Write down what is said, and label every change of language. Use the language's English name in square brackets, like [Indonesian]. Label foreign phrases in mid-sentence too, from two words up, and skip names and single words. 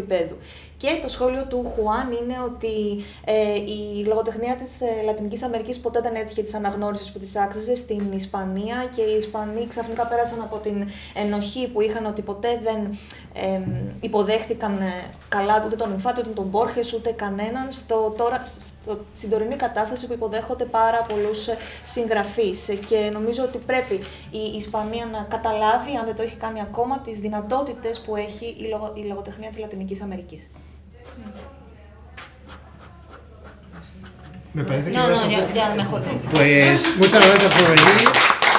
[Greek] Και το σχόλιο του Χουάν είναι ότι η λογοτεχνία της Λατινικής Αμερικής ποτέ δεν έτυχε της αναγνώρισης που της άξιζε στην Ισπανία και οι Ισπανοί ξαφνικά πέρασαν από την ενοχή που είχαν ότι ποτέ δεν υποδέχθηκαν καλά ούτε τον Ινφάντε, ούτε τον Μπόρχες, ούτε κανέναν στην τωρινή κατάσταση που υποδέχονται πάρα πολλούς συγγραφείς. Και νομίζω ότι πρέπει η Ισπανία να καταλάβει, αν δεν το έχει κάνει ακόμα, τις δυνατότητες που έχει η λογοτεχνία της Λατινικής Αμερικής. [Spanish] Me parece que No, ibas a no, hacer- ya mejor. Pues muchas gracias por venir.